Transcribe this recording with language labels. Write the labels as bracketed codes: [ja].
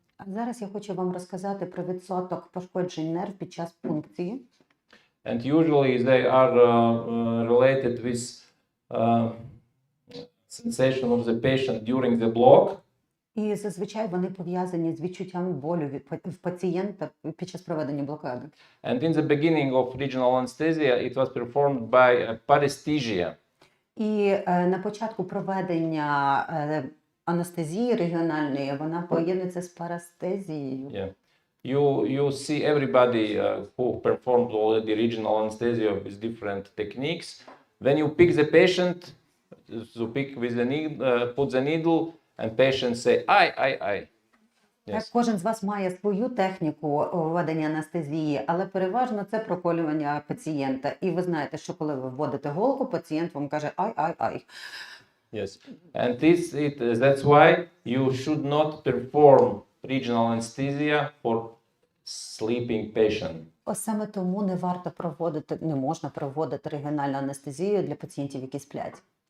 [uk] А зараз я хочу вам розказати про відсоток пошкоджень нерв під час пункції. [en] And usually they are related with sensation of the patient during the block. [uk] І зазвичай вони пов'язані з відчуттям болю в пацієнта під час проведення блокади. [en] And in the beginning of regional anesthesia, it was performed by paresthesia. [uk] І на початку проведення анестезії регіональної вона поєднується з парастезією. [en] Yeah. You see everybody who performed already regional anesthesia with different techniques. When you pick the patient, to pick with the needle, put the needle, and patient say, I. [uk] Так, кожен з вас має свою техніку введення анестезії, але переважно це проколювання пацієнта. І ви знаєте, що коли ви вводите голку, пацієнт вам каже ай. [en] Yes, and that's why you should not perform regional anesthesia for sleeping patient. [uk] Ось саме тому не можна проводити регіональну анестезію для пацієнтів, які сплять.